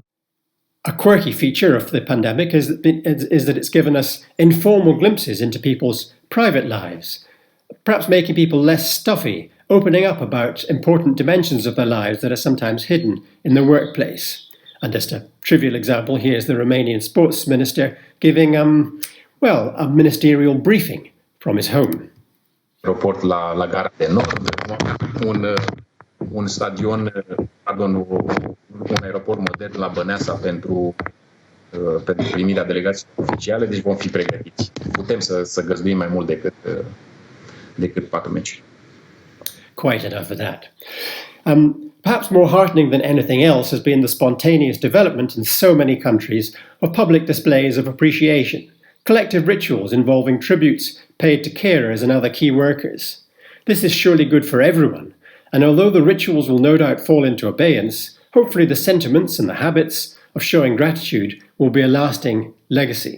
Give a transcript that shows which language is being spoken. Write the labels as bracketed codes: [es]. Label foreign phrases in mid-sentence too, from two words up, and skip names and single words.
[en] A quirky feature of the pandemic is that it's given us informal glimpses into people's private lives, perhaps making people less stuffy, opening up about important dimensions of their lives that are sometimes hidden in the workplace. And just a trivial example, here's the Romanian sports minister giving, a ministerial briefing from his home. [ro] Aeroport la Gara de Nord, un stadion, un aeroport modern la Băneasa pentru primirea delegațiilor oficiale, deci vom fi pregătiți. Putem să găzduim mai mult decât 4 meciuri. [en] Quite enough of that. Perhaps more heartening than anything else has been the spontaneous development in so many countries of public displays of appreciation, collective rituals involving tributes paid to carers and other key workers. This is surely good for everyone, and although the rituals will no doubt fall into abeyance, hopefully the sentiments and the habits of showing gratitude will be a lasting legacy.